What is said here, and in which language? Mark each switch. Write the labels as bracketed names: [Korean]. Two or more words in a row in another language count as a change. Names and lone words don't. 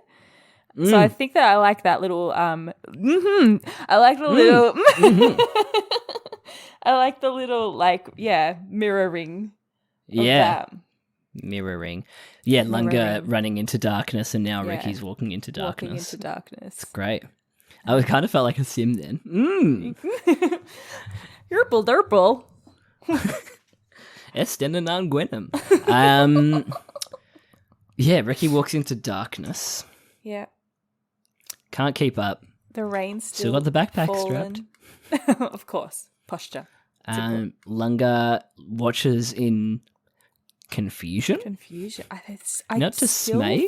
[English] So I think that I like that little I like the little I like the little mirroring of that. Mirroring. Yeah, Langa running into darkness, and now Reki's walking into darkness. It's great. I kind of felt like a sim then. Yerple derple. Estenanan Gwenham. Reki walks into darkness. Yeah. Can't keep up. The rain's still got the backpack strapped. Of course. Posture. Langa watches in confusion. I not still dismay?